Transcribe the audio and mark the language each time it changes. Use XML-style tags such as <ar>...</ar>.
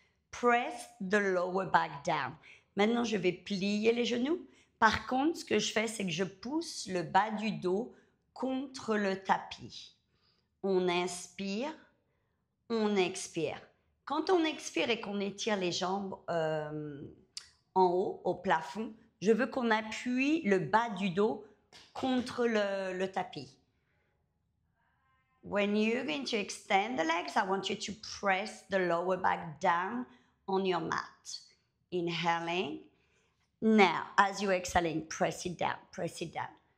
<en>Press the lower back down.</en> <fr>Maintenant, je vais plier les genoux. Par contre, ce que je fais, c'est que je pousse le bas du dos contre le tapis. On inspire, on expire. Quand on expire et qu'on étire les jambes en haut, au plafond, je veux qu'on appuie le bas du dos contre le tapis.</fr> <en>When you're going to extend the legs, I want you to press the lower back down on your mat. Inhaling. Now, as you're exhaling, press it down, press it down.</en>